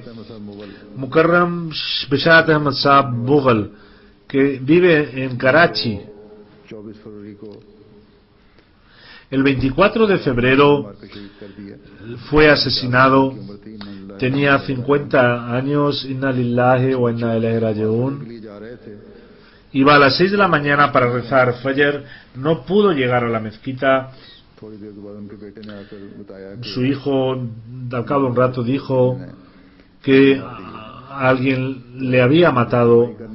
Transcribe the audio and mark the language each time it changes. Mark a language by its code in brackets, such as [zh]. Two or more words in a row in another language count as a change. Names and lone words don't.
[es] Mukarram Bisharat Ahmad Saab Mughal, que vive en Karachi, el 24 de febrero fue asesinado. Tenía 50 años. [ar] إنا لله وإنا إليه راجعون. [es] Iba a las 6 de la mañana para rezar Fajr. No pudo llegar a la mezquita. Su hijo, al cabo de un rato, dijo que alguien le había matado.